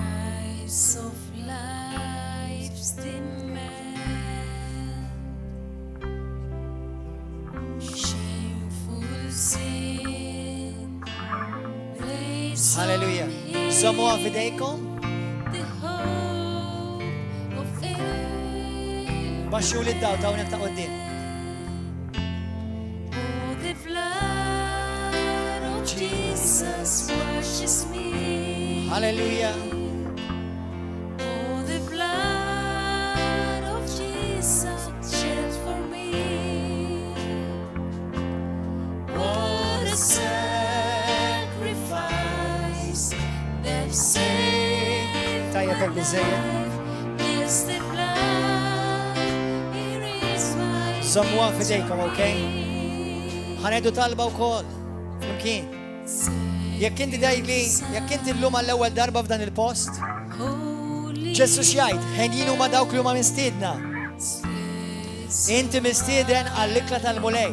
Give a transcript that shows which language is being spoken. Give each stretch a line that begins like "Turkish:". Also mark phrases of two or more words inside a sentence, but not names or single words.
English: Hallelujah.
Maltese: Żommuha f'idejkom. Baxxu li d-daw ta' hawnhekk ta' quddiem.
English: Jesus washes me. Hallelujah. Oh, the blood of Jesus shed for me. What a sacrifice that saved my
Maltese: Tajjeb biżejjed.
English: life. Is the blood, here is my
Maltese: Żommuha f'idejkom, okay? Ħanejdu talba wkoll. Flimkien. Jekk inti dajli, jekk inti llum għall-ewwel darba f'dan il-post, Ġesu x'jgħid, ħen huma dawk li huma mistiedna. Inti mistieden għall-ikla tal-mulej.